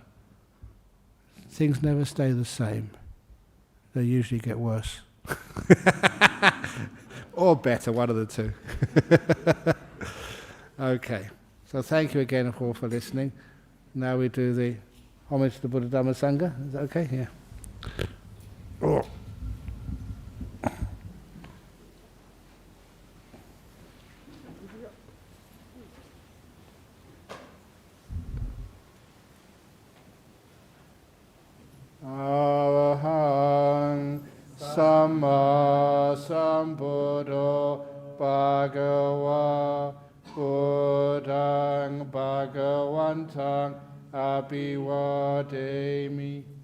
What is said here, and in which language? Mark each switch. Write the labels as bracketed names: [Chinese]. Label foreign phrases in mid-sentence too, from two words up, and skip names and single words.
[English] Things never stay the same. They usually get worse. Or better, one of the two. Okay. So thank you again all for listening. Now we do the homage to the Buddha Dhamma Sangha. Is that okay? Yeah. Oh. [Pali] Arahang Samma Sambuddho Bhagava Buddhang Bhagavantang Abhivademi